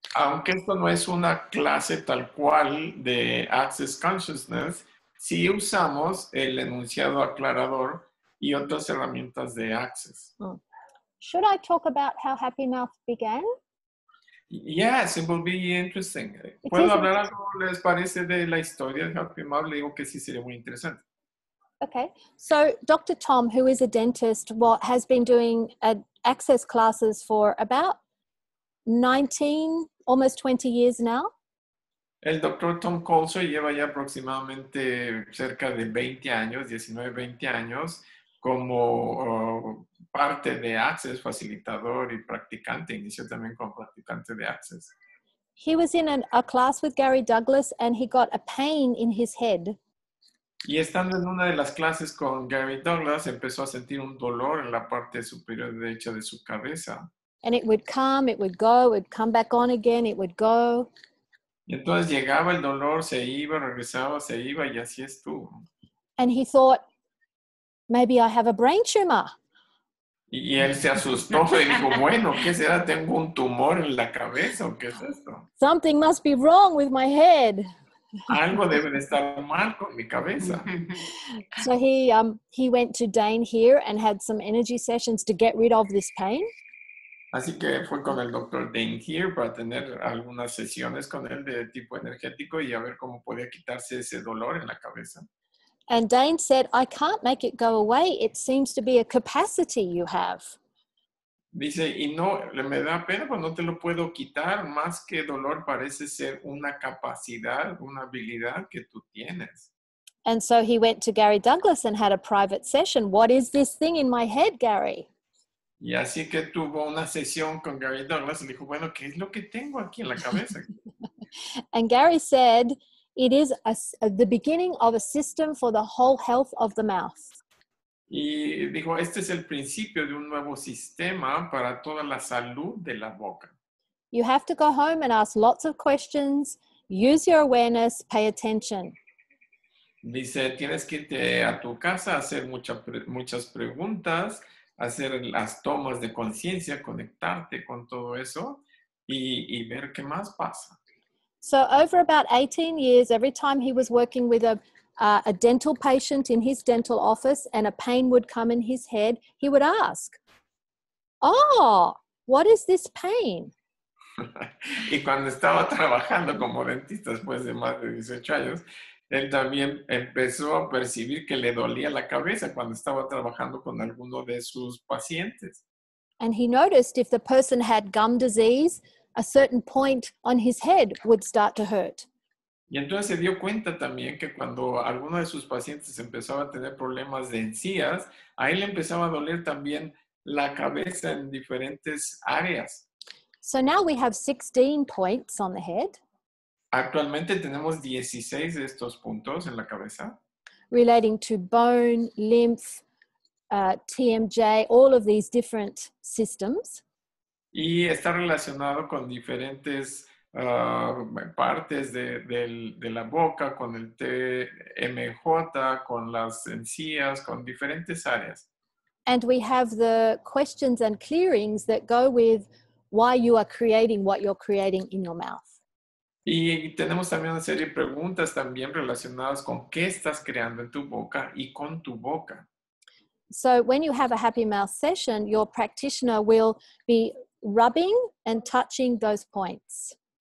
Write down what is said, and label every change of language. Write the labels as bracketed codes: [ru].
[es] Aunque esto no es una clase tal cual de Access Consciousness, sí usamos el enunciado aclarador y otras herramientas de Access. [en] Should I talk about how Happy Mouth began? Yes, it will be interesting. [es] ¿Puedo hablar algo, les parece, de la historia de Happy Mouth? Le digo que sí sería muy interesante. [en] Okay, so Dr. Tom, who is a dentist, has been doing Access classes for about 19, almost 20 years now. [es] El doctor Tom Colso lleva ya aproximadamente cerca de 20 años, 19, 20 años, como parte de Access, facilitador y practicante. Inició también como practicante de Access. [en] He was in a class with Gary Douglas and he got a pain in his head. [es] Y estando en una de las clases con Gary Douglas, empezó a sentir un dolor en la parte superior derecha de su cabeza. [en] And it would come, it would go, it would come back on again, it would go. [es] Y entonces llegaba el dolor, se iba, regresaba, se iba y así estuvo. [en] And he thought, maybe I have a brain tumor. [es] Y él se asustó y dijo, bueno, ¿qué será? ¿Tengo un tumor en la cabeza o qué es esto? [en] Something must be wrong with my head. [es] Algo debe de estar mal con mi cabeza. [en] So he went to Dane here and had some energy sessions to get rid of this pain. [es] Así que fue con el doctor Dane here para tener algunas sesiones con él de tipo energético y a ver cómo podía quitarse ese dolor en la cabeza. [en] And Dane said, I can't make it go away. It seems to be a capacity you have. [es] Dice, y no, me da pena, pues no te lo puedo quitar, más que dolor parece ser una capacidad, una habilidad que tú tienes. [en] And so he went to Gary Douglas and had a private session. What is this thing in my head, Gary? [es] Y así que tuvo una sesión con Gary Douglas y dijo, bueno, ¿qué es lo que tengo aquí en la cabeza? [en] And Gary said, it is the beginning of a system for the whole health of the mouth. [es] Y dijo, este es el principio de un nuevo sistema para toda la salud de la boca. [en] You have to go home and ask lots of questions, use your awareness, pay attention. [es] Dice, tienes que irte a tu casa a hacer muchas preguntas, hacer las tomas de conciencia, conectarte con todo eso y ver qué más pasa. [en] So over about 18 years, every time he was working with a dental patient in his dental office and a pain would come in his head, he would ask, oh, what is this pain? [es] Y cuando estaba trabajando como dentista después de más de 18 años, él también empezó a percibir que le dolía la cabeza cuando estaba trabajando con alguno de sus pacientes. [en] And he noticed if the person had gum disease, a certain point on his head would start to hurt. [es] Y entonces se dio cuenta también que cuando alguno de sus pacientes empezaba a tener problemas de encías, a él le empezaba a doler también la cabeza en diferentes áreas. [en] So now we have 16 points on the head. [es] Actualmente tenemos 16 de estos puntos en la cabeza. [en] Relating to bone, lymph, TMJ, all of these different systems. [es] Y está relacionado con diferentes partes de la boca, con el TMJ, con las encías, con diferentes áreas. [en] And we have the questions and clearings that go with why you are creating what you're creating in your mouth. [es] Y tenemos también una serie de preguntas también relacionadas con qué estás creando en tu boca y con tu boca. [en] So when you have a happy mouth session, your practitioner will be rubbing and touching those points.